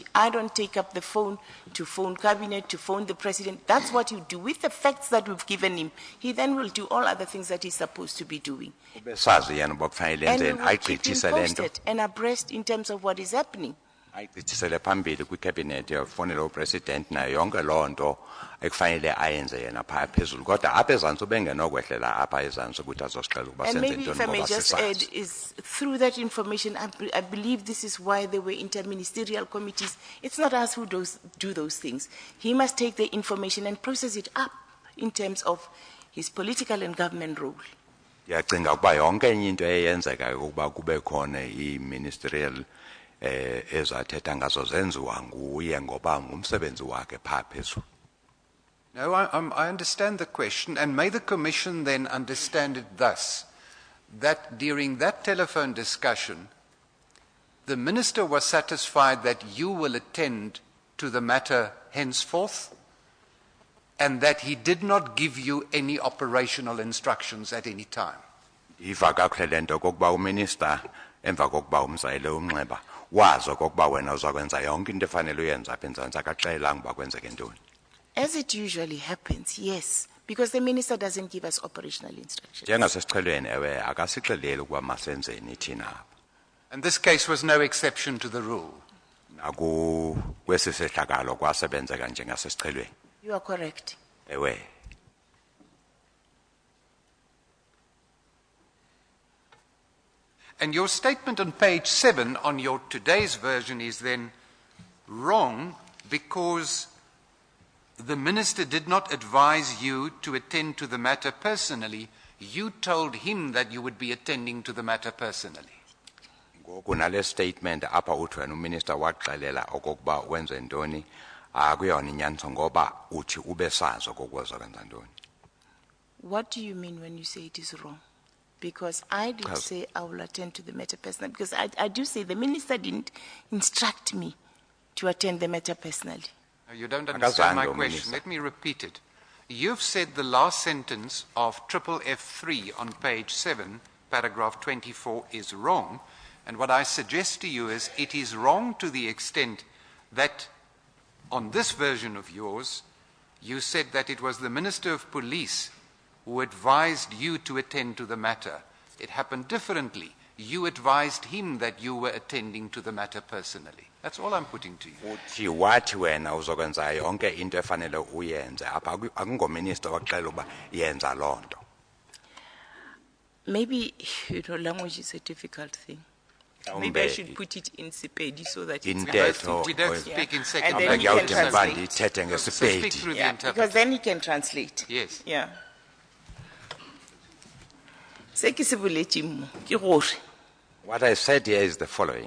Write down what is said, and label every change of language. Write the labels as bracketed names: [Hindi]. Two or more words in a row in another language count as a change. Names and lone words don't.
[English] I don't take up the phone to phone cabinet, to phone the president. That's what you do. With the facts that we've given him, he then will do all other things that he's supposed to be doing. And we will keep him posted and abreast in terms of what is happening. [Xhosa] Ayigqithisele phambili kwicabinet yafonela upresident nayo yonke loo nto ekufanele ayenze yena phaa phezulu kodwa apha ezantsi ubengenokwehlela apha ezantsi ukuthi azosixela ukuba [English] And [Xhosa] senze [English] maybe if [Xhosa] ntoni [English] I may [Xhosa] ngoba [English] just add, [Xhosa] sisazi. [English] is through that information, I believe this is why there were interministerial committees. It's not us who do those things. He must take the information and process it up in terms of his political and government role. [Xhosa] Ndiyacinga ukuba yonke enye into eyenzekayo ukuba kube khona i-ministerial ezathetha ngazo zenziwa nguye ngoba ngumsebenzi wakhe phaa phezulu. [English] No, I understand the question, and may the Commission then understand it thus, that during that telephone discussion, the Minister was satisfied that you will attend to the matter henceforth, and that he did not give you any operational instructions at any time. [Xhosa] Iva kakuhle le nto kokuba uminister emva kokuba umzayile umnxeba wazi okokuba wena uzakwenza yonke into efanele uyenza apha eMzantsi akaxelelanga uba kwenzeke ntoni. [English] As it usually happens, yes, because the minister doesn't give us operational instructions. [Xhosa] Njengasesixhelweni ewe akasixeleli ukuba masenzeni thina apha. [English] And this case was no exception to the rule. [Xhosa] Kwesi sehlakalo kwasebenzeka njengasesixhelweni. [English] You are correct. [Xhosa] Ewe. [English] And your statement on page 7 on your today's version is then wrong because the minister did not advise you to attend to the matter personally. You told him that you would be attending to the matter personally. [Xhosa] Ngoku nale statement apha uthi wena uminister waxelela okokuba wenze ntoni akuyona inyaniso ngoba uthi ube sazi okokuba uzakwenza ntoni. [English] What do you mean when you say it is wrong? Because I did say I will attend to the matter personally. Because I do say the minister didn't instruct me to attend the matter personally. No, you don't understand my question. Let me repeat it. You've said the last sentence of F3 on page 7, paragraph 24, is wrong. And what I suggest to you is it is wrong to the extent that on this version of yours, you said that it was the Minister of Police who advised you to attend to the matter. It happened differently. You advised him that you were attending to the matter personally. That's all I'm putting to you. [Xhosa] Uthi wathi wena uzokwenza yonke into efanele uyenze apha akungominister waxela uba yenza loo nto. [English] Maybe, language is a difficult thing. Maybe I should put it in Sepedi so that it's We don't speak in second And then he language. can translate. So speak through the interpreter. Because then he can translate. Yes. Yeah. What I said here is the following.